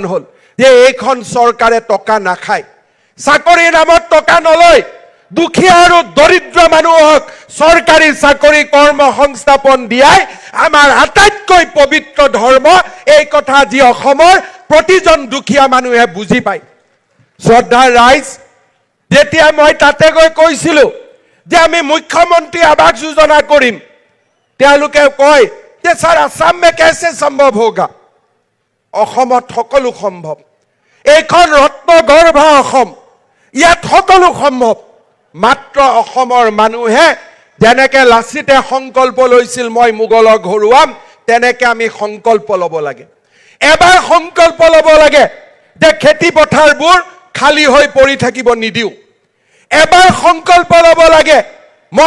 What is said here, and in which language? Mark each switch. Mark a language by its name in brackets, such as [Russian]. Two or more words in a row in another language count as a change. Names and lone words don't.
[Assamese] হল যে এইখন চৰকাৰে টকা নাখায় চাকৰিৰ নামত টকা নলয় দুখীয়া আৰু দৰিদ্ৰ মানুহক চৰকাৰী চাকৰি কৰ্ম সংস্থাপন দিয়াই আমাৰ আটাইতকৈ পবিত্ৰ ধৰ্ম এই কথা যি অসমৰ প্ৰতিজন দুখীয়া মানুহে বুজি পায় শ্ৰদ্ধাৰ ৰাইজ যেতিয়া মই তাতে গৈ কৈছিলো যে আমি মুখ্যমন্ত্ৰী আৱাস যোজনা কৰিম তেওঁলোকে কয় যে স্যার [Hindi] আসাম में कैसे संभव होगा [Assamese] অসমত সকলো সম্ভৱ এইখন ৰত্নগৰ্ভ অসম ইয়াত সকলো সম্ভৱ মাত্ৰ অসমৰ মানুহে যেনেকে লাচিতে সংকল্প লৈছিল মই মোগলক হৰুৱাম তেনেকে আমি সংকল্প লব লাগে এবাৰ সংকল্প লব লাগে যে খেতি পথাৰবোৰ খালি হৈ পৰি থাকিব নিদিও এবাৰ সংকল্প লব লাগে মই